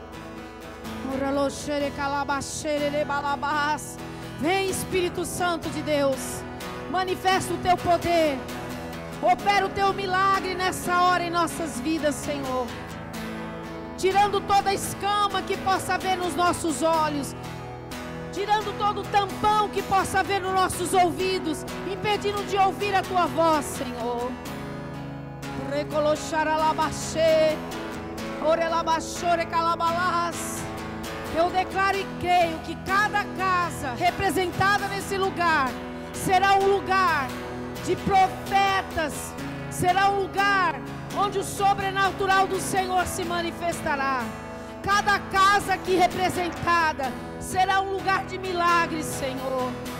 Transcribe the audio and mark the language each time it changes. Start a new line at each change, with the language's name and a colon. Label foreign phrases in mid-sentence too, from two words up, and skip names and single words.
Portuguese: Vem, Espírito Santo de Deus, manifesta o Teu poder, opera o Teu milagre nessa hora em nossas vidas, Senhor. Tirando toda a escama que possa haver nos nossos olhos, tirando todo o tampão que possa haver nos nossos ouvidos, impedindo de ouvir a Tua voz, Senhor. Recoloxar alabaxê, orelabaxore calabalás. Eu declaro e creio que cada casa representada nesse lugar será um lugar de profetas, será um lugar onde o sobrenatural do Senhor se manifestará. Cada casa aqui representada será um lugar de milagres, Senhor.